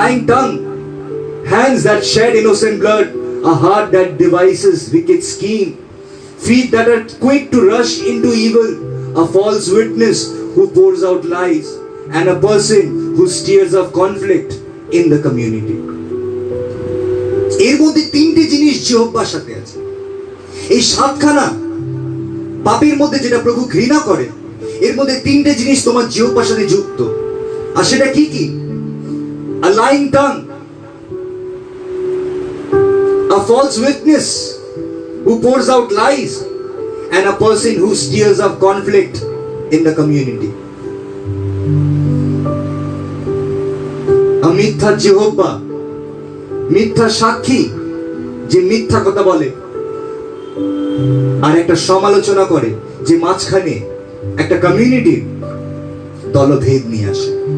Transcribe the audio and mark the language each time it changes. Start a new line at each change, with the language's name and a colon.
English: tongue, hands that shed innocent blood, a heart that devises wicked scheme, feet that are quick to rush into evil, a false witness who pours out lies, and a person who stirs up conflict in the community.
Bangla: এর মধ্যে 3টে জিনিস জিহ্বার সাথে আছে। এই 7খানা পাপের মধ্যে যেটা প্রভু ঘৃণা করে, এর মধ্যে 3টে জিনিস তোমার জিহ্বার সাথে যুক্ত। আর সেটা কি কি?
English: A lying tongue, a false witness who pours out lies, and a person who stirs up conflict in the community.
Bangla: মিথ্যা জিহ্বা, মিথ্যা সাক্ষী যে মিথ্যা কথা বলে, আর একটা সমালোচনা করে যে মাঝখানে একটা কমিউনিটির দলভেদ নিয়ে আসে।